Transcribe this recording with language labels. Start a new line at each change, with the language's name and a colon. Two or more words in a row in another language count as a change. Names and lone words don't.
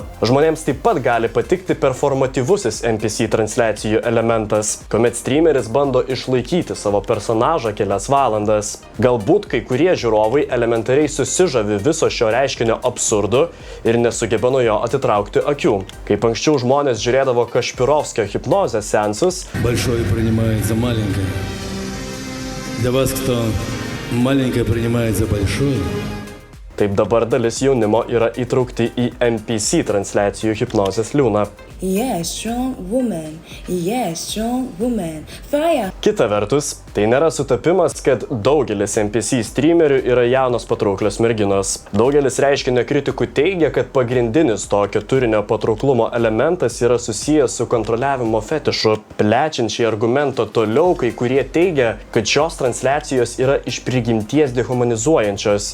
Lithuanian: Žmonėms taip pat gali patikti performatyvusis NPC transliacijų elementas, kuomet streameris bando išlaikyti savo personažą kelias valandas. Galbūt kai kurie žiūrovai elementariai susižavi viso šio reiškinio absurdu ir nesugeba nuo jo atitraukti akių. Kaip anksčiau žmonės žiūrėdavo Kašpirovskio hipnozės seansus,
Russian: Большое принимает за маленькое. Для вас, кто маленькое принимает за большое.
Lithuanian: taip dabar dalis jaunimo yra įtraukti į NPC transliacijų hipnozės liūną.
English: Yeah, strong woman. Yeah, strong woman. Fire.
Lithuanian: Kita vertus, tai nėra sutapimas, kad daugelis NPC streamerių yra jaunos patrauklios merginos. Daugelis reiškinio kritikų teigia, kad pagrindinis tokio turinio patrauklumo elementas yra susijęs su kontroliavimo fetišu. Plečiant šį argumentą toliau, kai kurie teigia, kad šios transliacijos yra iš prigimties dehumanizuojančios.